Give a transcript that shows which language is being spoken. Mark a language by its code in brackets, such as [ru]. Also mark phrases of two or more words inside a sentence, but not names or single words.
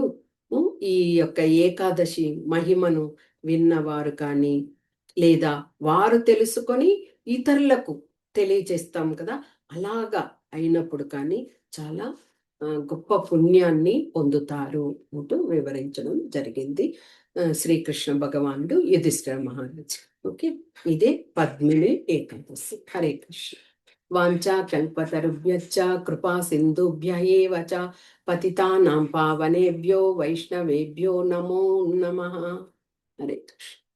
[te] ఈ యొక్క ఏకాదశి మహిమను విన్నవారు కానీ లేదా వారు తెలుసుకొని ఇతరులకు తెలియజేస్తాం కదా, అలాగా అయినప్పుడు కానీ చాలా గొప్ప పుణ్యాన్ని పొందుతారు అంటూ వివరించడం జరిగింది శ్రీకృష్ణ భగవానుడు యుధిష్ఠిర మహారాజ్. ఓకే, ఇదే పద్మిని ఏకాదశి. హరే కృష్ణ. [sa] వాంఛా కల్పతరుభ్యశ్చ కృపా సింధుభ్య ఏవ చ పతితానాం పావనేభ్యో వైష్ణవేభ్యో నమో నమః. [te] హరే కృష్ణ.